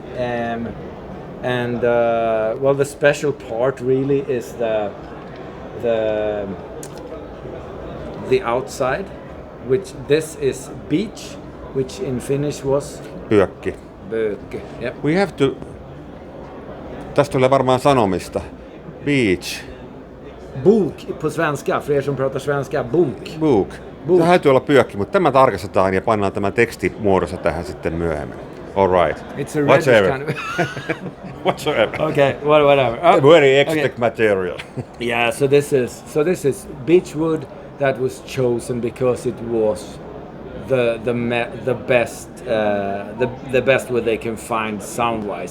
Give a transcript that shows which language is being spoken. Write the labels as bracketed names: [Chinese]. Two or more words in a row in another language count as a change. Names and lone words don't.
[English] The special part really is the outside, which this is beach, which in Finnish was [Finnish] Pyökki. [English] böke. Yep. We have to. [Finnish] Tästä tulee varmaan sanomista. [English] Beach. [Swedish] Bok på svenska, för er som pratar svenska. Bok. [Finnish] Tämä täytyy olla pyökki, mutta tämä tarkastetaan ja pannaan tämä tekstimuodossa tähän sitten myöhemmin. [English] All right. It's a reddish kind of... Whatsoever. Okay, whatever. Very expect material. Yeah, so this is beechwood that was chosen because it was the best wood they can find sound-wise.